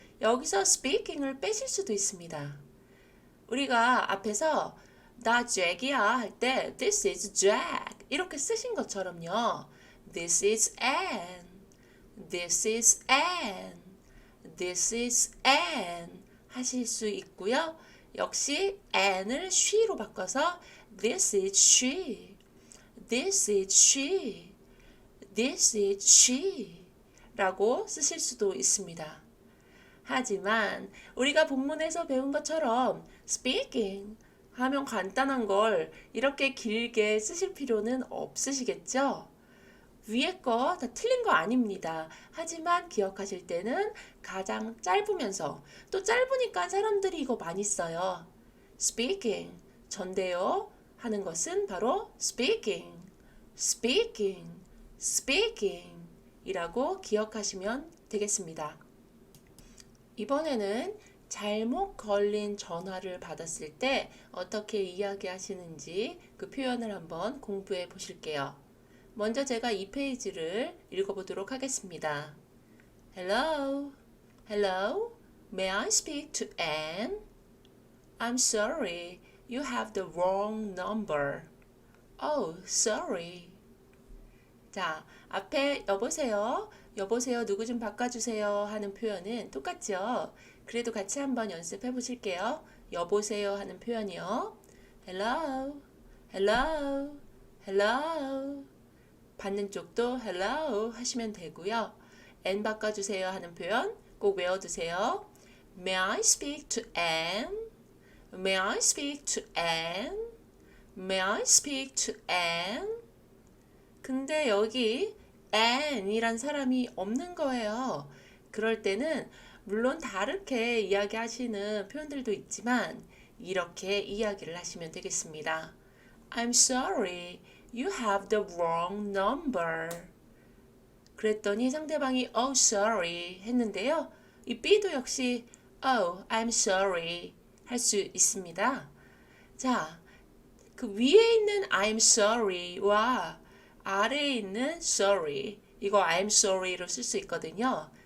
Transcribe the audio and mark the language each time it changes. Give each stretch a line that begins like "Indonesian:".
Korean: 여기서 speaking을 빼실 수도 있습니다. 우리가 앞에서 나 잭이야 할 때
English: This is Jack
Korean: 이렇게 쓰신 것처럼요.
English: This is Anne. This is Anne. This is Anne
Korean: 하실 수 있고요. 역시 Anne을 she로 바꿔서
English: This is she. This is she. This is she
Korean: 라고 쓰실 수도 있습니다. 하지만 우리가 본문에서 배운 것처럼 speaking 하면 간단한 걸 이렇게 길게 쓰실 필요는 없으시겠죠? 위에 거 다 틀린 거 아닙니다. 하지만 기억하실 때는 가장 짧으면서 또 짧으니까 사람들이 이거 많이 써요. speaking, 전대요 하는 것은 바로 speaking, speaking, speaking 이라고 기억하시면 되겠습니다. 이번에는 잘못 걸린 전화를 받았을 때 어떻게 이야기하시는지 그 표현을 한번 공부해 보실게요. 먼저 제가 이 페이지를 읽어보도록 하겠습니다.
English: Hello, hello, may I speak to Anne? I'm sorry, you have the wrong number. Oh, sorry.
Korean: 자, 앞에 여보세요, 여보세요, 누구 좀 바꿔주세요 하는 표현은 똑같죠? 그래도 같이 한번 연습해 보실게요. 여보세요 하는 표현이요.
English: Hello, hello, hello.
Korean: 받는 쪽도 hello 하시면 되고요. Anne 바꿔주세요 하는 표현 꼭 외워두세요.
English: May I speak to Anne? May I speak to Anne? May I speak to Anne?
Korean: 근데 여기 Anne이란 사람이 없는 거예요. 그럴 때는 물론 다르게 이야기하시는 표현들도 있지만 이렇게 이야기를 하시면 되겠습니다.
English: I'm sorry, you have the wrong number.
Korean: 그랬더니 상대방이 oh sorry 했는데요. 이 B도 역시
English: oh I'm sorry
Korean: 할 수 있습니다. 자, 그 위에 있는 I'm sorry와 아래에 있는 sorry 이거 I'm sorry로 쓸 수 있거든요.